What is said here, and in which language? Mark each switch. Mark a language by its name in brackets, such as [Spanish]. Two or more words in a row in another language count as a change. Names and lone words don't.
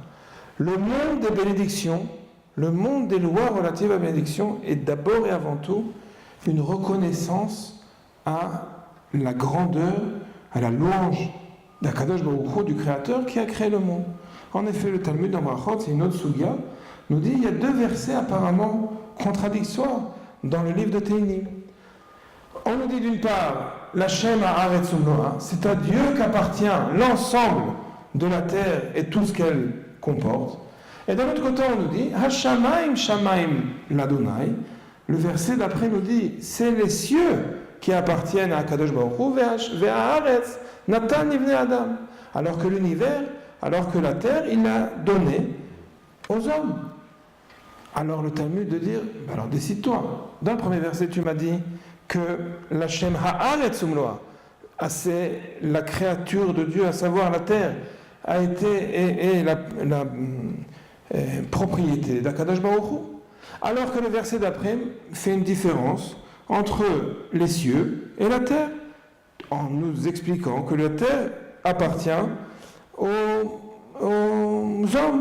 [French] Le monde des bénédictions, le monde des lois relatives à la bénédiction est d'abord et avant tout une reconnaissance à la grandeur, à la louange d' [Hebrew] הקדוש ברוך הוא, [French] du Créateur qui a créé le monde. En effet, le Talmud dans Brachot, c'est une autre sugya, nous dit il y a deux versets apparemment contradictoires dans le livre de Tehillim. On nous dit d'une part, [Hebrew] לה' הארץ ומלואה, [French] c'est à Dieu qu'appartient l'ensemble de la terre et tout ce qu'elle comporte. Et d'un autre côté, on nous dit, [Hebrew] השמים שמים לה. [French] Le verset d'après nous dit, c'est les cieux qui appartiennent à [Hebrew] קדוש ברוך הוא, והארץ נתן לבני אדם. [French] Alors que l'univers, alors que la terre, il l'a donné aux hommes. Alors le Talmud de dire, alors décide-toi. Dans le premier verset, tu m'as dit que [Hebrew] לה' הארץ ומלואה, [French] c'est la créature de Dieu, à savoir la terre, a été la propriété d' [Hebrew] הקדוש ברוך הוא. [French] Alors que le verset d'après fait une différence entre les cieux et la terre, en nous expliquant que la terre appartient aux hommes.